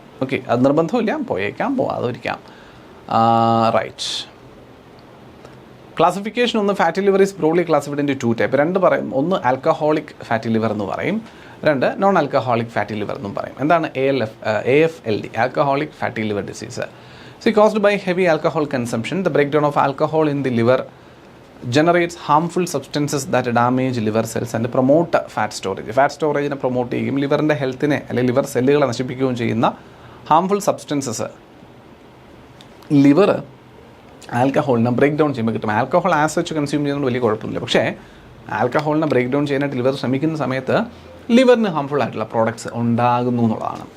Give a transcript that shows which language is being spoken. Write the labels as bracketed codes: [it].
[ml] Okay, അത് നിർബന്ധമില്ല, പോകാതിരിക്കാം. Right. Classification ഒന്ന്, [en] Fatty liver is broadly classified into 2 type. [ml] 2 പറയും. ഒന്ന് ആൽക്കഹോളിക് ഫാറ്റി ലിവർ എന്ന് പറയും, 2 നോൺ ആൽക്കഹോളിക് ഫാറ്റി ലിവർ എന്നും പറയും. എന്താണ് AFLD, alcoholic fatty liver disease? [en] caused by heavy alcohol consumption, the breakdown of alcohol in the liver generates harmful substances that damage liver cells and promote fat storage. [ml] Fat സ്റ്റോറേജിനെ promote ചെയ്യും, ലിവറിൻ്റെ ഹെൽത്തിനെ അല്ലെങ്കിൽ liver സെല്ലുകളെ നശിപ്പിക്കുകയും ചെയ്യുന്ന harmful substances liver ആൽക്കഹോളിനെ break down ചെയ്യുമ്പോൾ കിട്ടും. Alcohol as വെച്ച് consume ചെയ്യുന്നത് വലിയ കുഴപ്പമില്ല, പക്ഷേ ആൽക്കഹോളിനെ ബ്രേക്ക് ഡൗൺ ചെയ്യാനായിട്ട് ലിവർ ശ്രമിക്കുന്ന സമയത്ത് ലിവറിന് ഹാംഫുൾ ആയിട്ടുള്ള പ്രോഡക്ട്സ് ഉണ്ടാകുന്നു എന്നുള്ളതാണ്.